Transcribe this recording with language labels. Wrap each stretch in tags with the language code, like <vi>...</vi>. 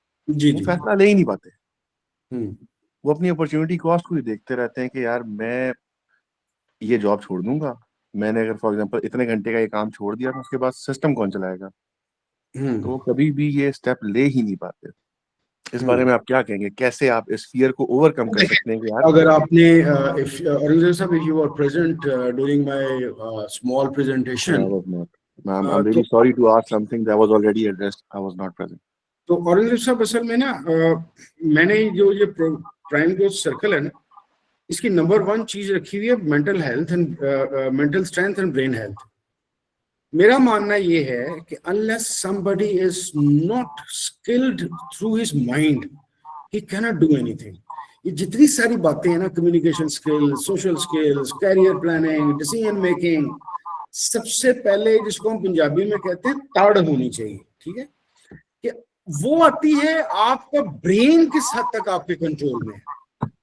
<ur>وہ فیصلہ لے ہی نہیں پاتے, وہ اپنی اپرچونٹی کاسٹ کو ہی دیکھتے رہتے ہیں کہ یار میں یہ جاب چھوڑ دوں گا, میں نے اگر فار ایگزامپل اتنے گھنٹے کا یہ کام چھوڑ دیا تو اس کے بعد سسٹم کون چلائے گا. تو وہ کبھی بھی یہ اسٹیپ لے ہی نہیں پاتے. اس بارے میں آپ کیا کہیں گے, کیسے آپ اس فیئر کو اوور کم کر سکتے ہیں؟ کہ اگر آپ نے</ur> <en>Aurangzeb Sahib if you were present during my small presentation, I'm really sorry to ask something that was already addressed. I was not present.</en> <ur>تو اورنگزیب صاحب اصل میں نا میں نے جو یہ پرائم گروتھ سرکل ہے نا, اس کی نمبر 1 چیز رکھی ہوئی ہے mental health and mental strength and brain health. میرا ماننا یہ ہے کہ</ur> <en>unless somebody is not skilled through his mind, he cannot do anything.</en> <ur>یہ جتنی ساری باتیں ہیں نا, communication skills, social skills, career planning, decision making, سب سے پہلے جس کو ہم پنجابی میں کہتے ہیں تاڑ ہونی چاہیے. ٹھیک ہے, کہ وہ آتی ہے آپ کا برین کس حد تک آپ کے کنٹرول میں ہے.</ur>